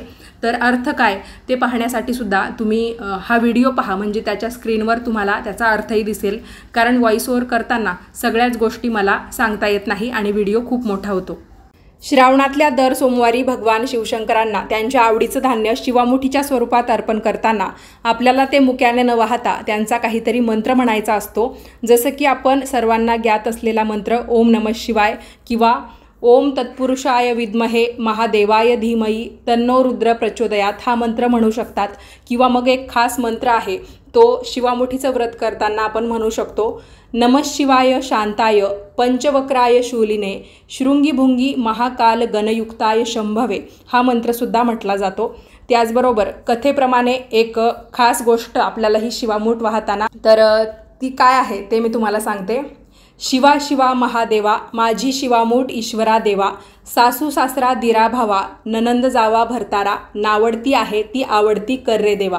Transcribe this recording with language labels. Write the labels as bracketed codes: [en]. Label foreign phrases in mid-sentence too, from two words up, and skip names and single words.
[mr] तर अर्थ काय ते पाहण्यासाठी सुद्धा तुम्ही हा व्हिडिओ पहा, म्हणजे त्याच्या स्क्रीनवर तुम्हाला त्याचा अर्थही दिसेल, कारण [en] voice over [mr] करताना सगळ्याच गोष्टी मला सांगता येत नाही आणि व्हिडिओ खूप मोठा होतो। श्रावणातल्या दर सोमवारी भगवान शिवशंकरांना त्यांच्या आवडीचं धान्य शिवामुठीच्या स्वरूपात अर्पण करताना आपल्याला ते मुक्याने न वाहता त्यांचा काहीतरी मंत्र म्हणायचा असतो। जसं की आपण सर्वांना ज्ञात असलेला मंत्र [sa] ओम नमः शिवाय [mr] किंवा [sa] ओम तत्पुरुषाय विद्महे महादेवाय धीमहि तन्नो रुद्र प्रचोदयात [mr] हा मंत्र म्हणू शकतात, किंवा मग एक खास मंत्र आहे तो शिवामुठीचं व्रत करताना आपण म्हणू शकतो। [sa] नमः शिवाय शांताय पंचवक्राय शूलिने शृंगीभुंगी महाकाल गणयुक्ताय शंभवे [mr] हा मंत्रसुद्धा म्हटला जातो। त्याचबरोबर कथेप्रमाणे एक खास गोष्ट आपल्याला ही शिवामूठ वाहताना, तर ती काय आहे ते मी तुम्हाला सांगते। शिवा शिवा महादेवा माझी शिवामूठ ईश्वरा देवा, सासू सासरा दिरा भावा ननंद जावा भरतारा, नावडती आहे ती आवडती कर रे देवा।